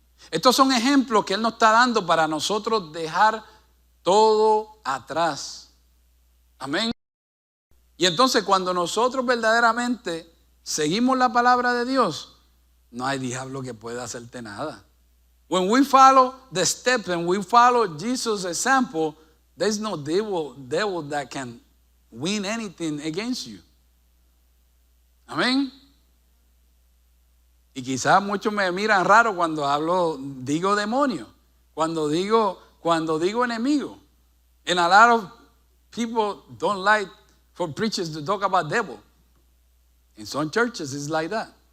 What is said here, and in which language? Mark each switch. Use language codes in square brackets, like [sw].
[es] Estos son ejemplos que Él nos está dando para nosotros dejar todo atrás. Amén. Y entonces cuando nosotros verdaderamente seguimos la palabra de Dios, no hay diablo que pueda hacerte nada. [en] When we follow the steps and we follow Jesus' example, there's no devil that can win anything against you. [es] Amén. Y quizás muchos me miran raro cuando digo demonio, cuando digo enemigo. [en] And a lot of people don't like for preachers to talk about devil. In some churches it's like that.